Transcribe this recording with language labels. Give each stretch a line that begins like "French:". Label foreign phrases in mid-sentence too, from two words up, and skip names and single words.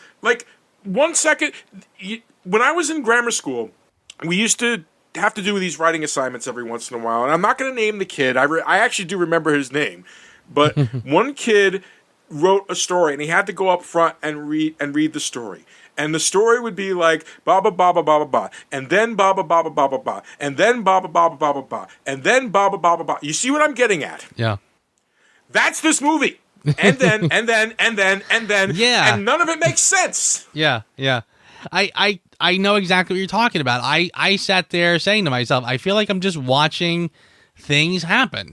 English: Like, 1 second, when I was in grammar school, we used to have to do these writing assignments every once in a while. And I'm not going to name the kid. I actually do remember his name. But one kid wrote a story, and he had to go up front and read the story. And the story would be like, ba ba ba ba ba ba ba, and then ba ba ba ba ba ba ba, and then ba ba ba ba ba ba ba, and then ba ba ba ba ba. You see what I'm getting at? Yeah. That's this movie. And then, and then, and then, and then. Yeah. And none of it makes sense. Yeah, yeah. I know exactly what you're talking about. I sat there saying to myself, I feel like I'm just watching things happen.